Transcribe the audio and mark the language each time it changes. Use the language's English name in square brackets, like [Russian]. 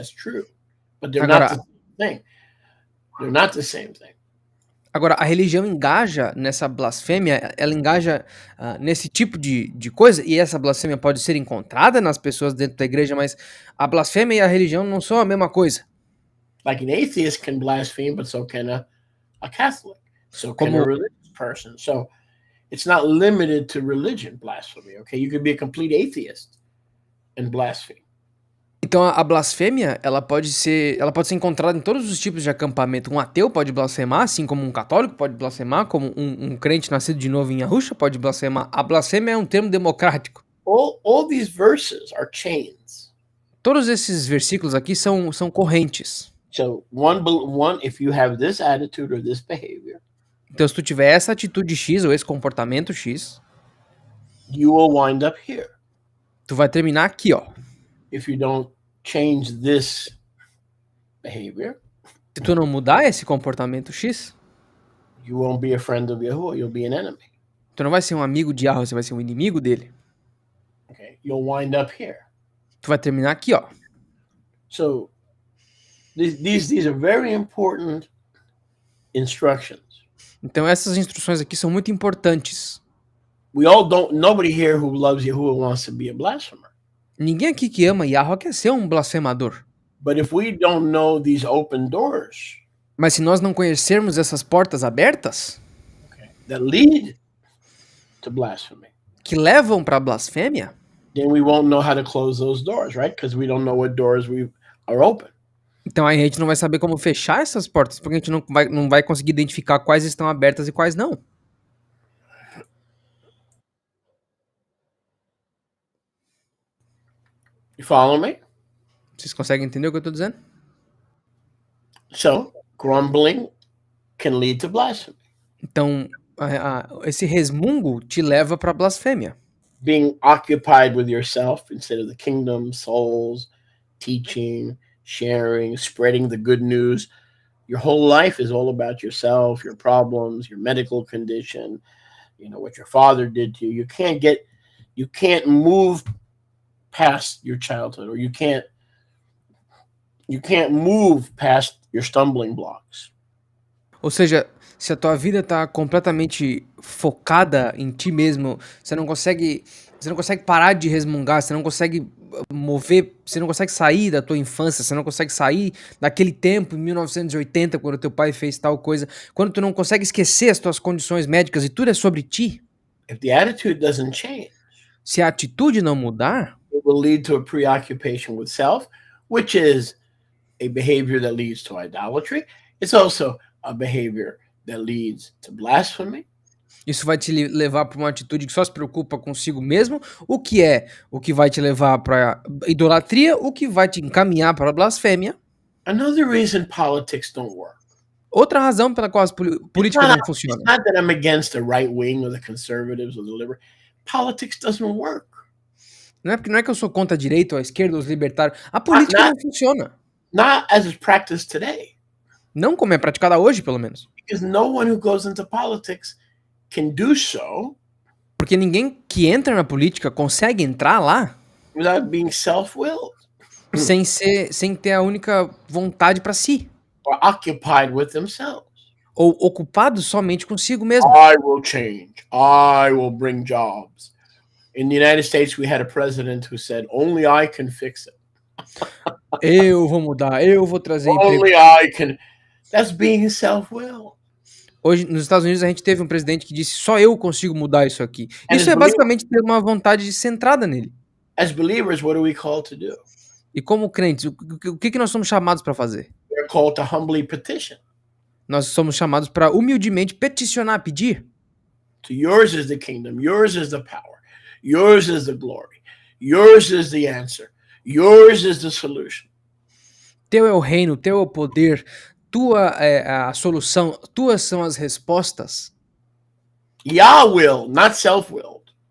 [English] That's true, but they're not the same thing. They're not the same thing. [Portuguese] Agora, a religião engaja nessa blasfêmia, ela engaja nesse tipo de coisa, e essa blasfêmia pode ser encontrada nas pessoas dentro da igreja, mas a blasfêmia e a religião não são a mesma coisa. [English] Like an atheist can blaspheme, but so can a Catholic, so can a religious person. So it's not limited to religion, blasphemy, okay? You could be a complete atheist and blaspheme. [Portuguese] Então a blasfêmia, ela pode ser encontrada em todos os tipos de acampamento. Um ateu pode blasfemar, assim como um católico pode blasfemar, como um crente nascido de novo em Yahusha pode blasfemar. A blasfêmia é um termo democrático. [English] All these verses are chains. [Portuguese] Todos esses versículos aqui são correntes. [English] So one, if you have this attitude or this behavior, [Portuguese] Então, se tu tiver essa atitude X ou esse comportamento X, [English] you will wind up here. [Portuguese] tu vai terminar aqui, ó. [English] If you don't change this behavior, [Portuguese] Se tu não mudar esse comportamento X, [English] you won't be a friend of Yahuwah, you'll be an enemy. [Portuguese] tu não vai ser um amigo de Yahweh, você vai ser um inimigo dele. [English] Okay, you'll wind up here. [Portuguese] Tu vai terminar aqui, ó. [English] So these are very important instructions. [Portuguese] Então essas instruções aqui são muito importantes. [English] Nobody here who loves Yahuwah wants to be a blasphemer. [Portuguese] Ninguém aqui que ama Yahweh quer ser um blasfemador. [English] But if we don't know these open doors, [Portuguese] Mas se nós não conhecermos essas portas abertas, [English] that lead to blasphemy, [Portuguese] que levam para blasfêmia, [English] then we won't know how to close those doors, right? Because we don't know what doors are open. [Portuguese] então a gente não vai saber como fechar essas portas, porque a gente não vai conseguir identificar quais estão abertas e quais não. [English] You follow me? [Portuguese] Vocês conseguem entender o que eu tô dizendo? [English] So grumbling can lead to blasphemy. [Portuguese] Então, esse resmungo te leva para blasfêmia. [English] Being occupied with yourself instead of the kingdom, souls, teaching, sharing, spreading the good news. Your whole life is all about yourself, your problems, your medical condition, what your father did to you. You can't move past your childhood, or you can't move past your stumbling blocks. [Portuguese] Ou seja, se a tua vida tá completamente focada em ti mesmo, você não consegue parar de resmungar, você não consegue mover, você não consegue sair da tua infância, você não consegue sair daquele tempo em 1980 quando teu pai fez tal coisa, quando tu não consegue esquecer as tuas condições médicas e tudo é sobre ti. [English] If the attitude doesn't change, [Portuguese] se a atitude não mudar, [English] it will lead to a preoccupation with self, which is a behavior that leads to idolatry. It's also a behavior that leads to blasphemy. [Portuguese] Isso vai te levar para uma atitude que só se preocupa consigo mesmo, o que vai te levar para idolatria, o que vai te encaminhar para a blasfêmia. [English] Another reason politics don't work. [Portuguese] Outra razão pela qual a política não funciona. [English] It's not that I'm against the right wing or the conservatives or the liberal. Politics doesn't work. [Portuguese] Não é que eu sou contra a direita ou a esquerda ou os libertários. A política não funciona. [English] Not as is practiced today. [Portuguese] Não como é praticada hoje, pelo menos. [English] Because no one who goes into politics can do so. [Portuguese] Porque ninguém que entra na política consegue entrar lá [English] without being self-willed. [Portuguese] sem ter a única vontade para si. [English] Or occupied with themselves. [Portuguese] Ou ocupado somente consigo mesmo. [English] I will change. I will bring jobs. In the United States, we had a president who said, only I can fix it. [Portuguese] Eu vou mudar, eu vou trazer emprego. [English] Only I can. That's being self-willed. [Portuguese] Hoje, nos Estados Unidos, a gente teve um presidente que disse, só eu consigo mudar isso aqui. Isso é basicamente ter uma vontade centrada nele. [English] As believers, what are we called to do? [Portuguese] E como crentes, o que nós somos chamados para fazer? [English] We're called to humbly petition. [Portuguese] Nós somos chamados para humildemente peticionar, pedir. [English] To yours is the kingdom, yours is the power, yours is the glory, yours is the answer, yours is the solution. [Portuguese] Teu é o reino, teu é o poder, tua é a solução, tuas são as respostas. [English] Yah will, not self-willed.